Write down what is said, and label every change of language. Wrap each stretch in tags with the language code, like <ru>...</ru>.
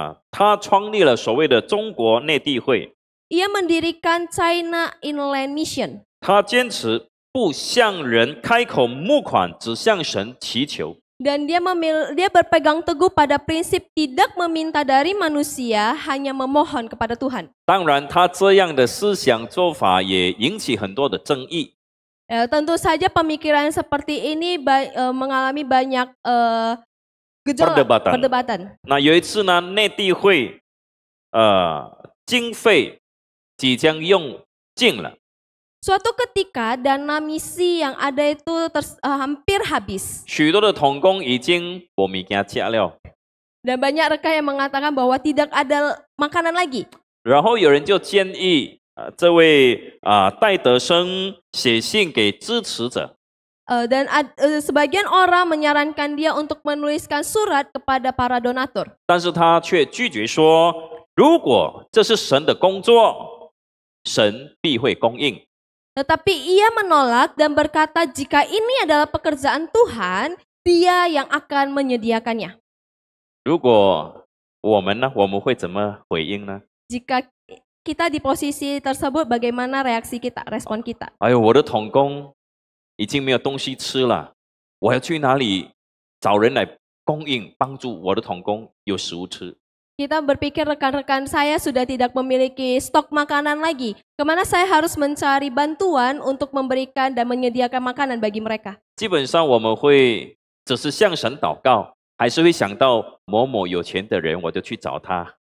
<zh>他创立了所谓的中国内地会。</zh> <id>Ia mendirikan China Inland Mission.</id> <zh>他坚持不向人开口募款，只向神祈求。</zh> <id>Dan dia berpegang teguh pada prinsip tidak meminta dari manusia, hanya memohon kepada Tuhan.</id> <zh>当然，他这样的思想做法也引起很多的争议。</zh> <id>Tentu saja pemikiran seperti ini mengalami banyak gejolak, perdebatan.</id> <zh>那有一次呢，内地会经费即将用尽了。</zh> <id>Suatu ketika dana misi yang ada itu hampir habis.</id> <zh>许多的同工已经没物件吃了。</zh> <id>Dan banyak rekan yang mengatakan bahwa tidak ada makanan lagi.</id> <zh>然后有人就建议这位戴德生写信给支持者。</zh> <id>Dan sebagian orang menyarankan dia untuk menuliskan surat kepada para donatur.</id> <zh>但是他却拒绝说，如果这是神的工作，神必会供应。</zh> <id>Tetapi ia menolak dan berkata jika ini adalah pekerjaan Tuhan, Dia yang akan menyediakannya.</id> <zh>如果我们呢，我们会怎么回应呢？</zh> <id>Jika kita di posisi tersebut, bagaimana reaksi kita, respon kita?</id> <zh>哎呦，我的同工已经没有东西吃了，我要去哪里找人来供应帮助我的同工有食物吃？</zh> <id>Kita berpikir rekan-rekan saya sudah tidak memiliki stok makanan lagi. Kemana saya harus mencari bantuan untuk memberikan dan menyediakan makanan bagi mereka?</id> <zh>基本上我们会只是向神祷告，还是会想到某某有钱的人，我就去找他。</zh>